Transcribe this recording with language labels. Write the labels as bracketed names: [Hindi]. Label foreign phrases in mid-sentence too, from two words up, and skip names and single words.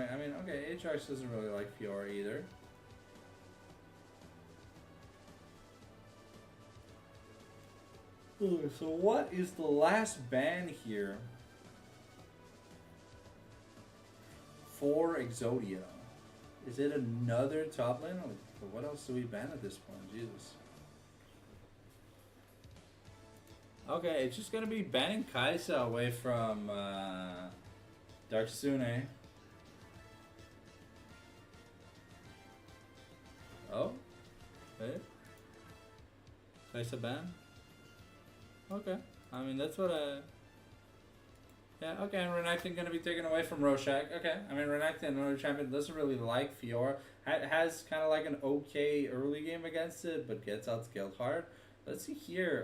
[English] I mean, okay, Aatrox doesn't really like Fiora either. Ooh, so what is the last ban here for EXODIA? Is it another top lane? What else do we ban at this point? Jesus. Okay, it's just gonna be banning Kai'Sa away from Dark Sune. Oh, okay. Kai'Sa ban. Okay, I mean that's what I. Yeah, okay, and Renekton gonna be taken away from Rorschach. Okay, I mean Renekton, another champion, doesn't really like Fiora. Has kind of like an okay early game against it, but gets outscaled hard. Let's see here.